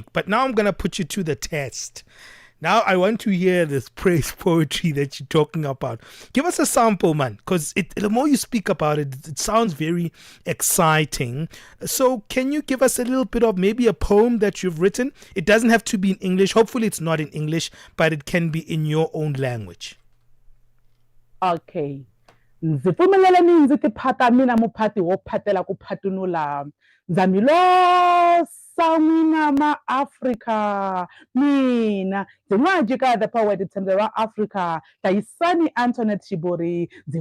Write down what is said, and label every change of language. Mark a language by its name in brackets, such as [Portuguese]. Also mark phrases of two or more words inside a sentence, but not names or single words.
[English] But now I'm going to put you to the test. Now I want to hear this praise poetry that you're talking about. Give us a sample, man, because the more you speak about it, it sounds very exciting. So can you give us a little bit of maybe a poem that you've written? It doesn't have to be in English. Hopefully it's not in English, but it can be in your own language. Okay. [Tsonga] Ndzi pfumelelani ndzi tiphata mina muphati wo phatela ku phatunula ndza mi losa n'wina maAfrika mina N'wa Jika The Poet tshembe wa Africa Hlayisani Antonette Shiburi ndzi